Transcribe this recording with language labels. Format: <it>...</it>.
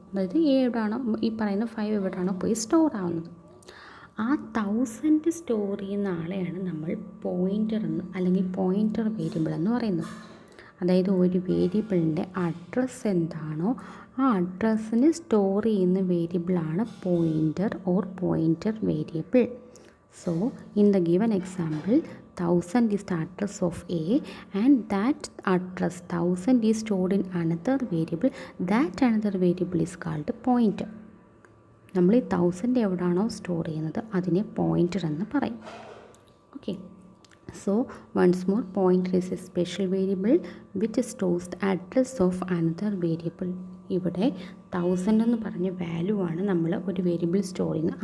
<ml>അതായത് എവിടെയാണോ ഈ പറയുന്ന 5 എവിടെയാണോ പോയി സ്റ്റോർ ആവുന്നത്, ആ 1000 സ്റ്റോർ ചെയ്യുന്ന ആളെയാണ് നമ്മൾ പോയിൻ്റർ എന്ന് അല്ലെങ്കിൽ പോയിൻ്റർ വേരിയബിൾ എന്ന് പറയുന്നത്. അതായത് ഒരു വേരിയബിളിൻ്റെ അഡ്രസ്സ് എന്താണോ ആ അഡ്രസ്സിന് സ്റ്റോർ ചെയ്യുന്ന വേരിയബിളാണ് pointer or pointer variable.</ml> <en>So in the given example 1000 is the address of A and that address 1000 is stored in another variable. That another variable is called pointer.</en> <ml>നമ്മൾ ഈ 1000 എവിടെയാണോ സ്റ്റോർ ചെയ്യുന്നത് അതിനെ pointer എന്ന് പറയും.</ml> <en>Okay, so once more, pointer is a special variable which stores the address of another variable.</en> <ml>ഇവിടെ 1000 എന്ന് പറഞ്ഞ വാല്യൂ ആണ് നമ്മൾ ഒരു വേരിയബിൾ സ്റ്റോർ ചെയ്യുന്നത്.</ml>